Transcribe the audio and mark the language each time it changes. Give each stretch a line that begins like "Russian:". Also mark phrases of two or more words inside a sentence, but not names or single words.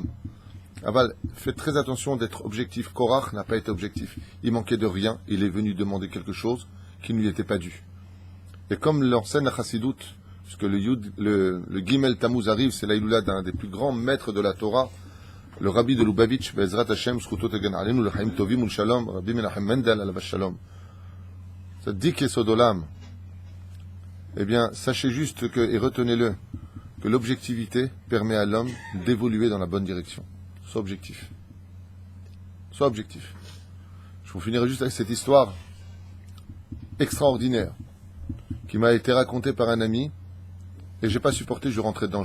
French: Aval, faites très attention d'être objectif. Korach n'a pas été objectif. Il manquait de rien. Il est venu demander quelque chose qui ne lui était pas dû. Et comme l'enseigne la Chassidout, puisque le Gimel Tammuz arrive, c'est l'Aïloula d'un des plus grands maîtres de la Torah, le Rabbi de Lubavitch,
Hebrew: בעזרת השם, זכותו תגן עלינו, לחיים טובים ולשלום, רבי מנחם מנדל, עליו שלום.
French: Ça dit Yesodolam. Eh bien, sachez juste que, et retenez-le, que l'objectivité permet à l'homme d'évoluer dans la bonne direction. Sois objectif. Sois objectif. Je vous finirai juste avec cette histoire extraordinaire qui m'a été racontée par un ami et j'ai pas supporté, je rentrais dedans.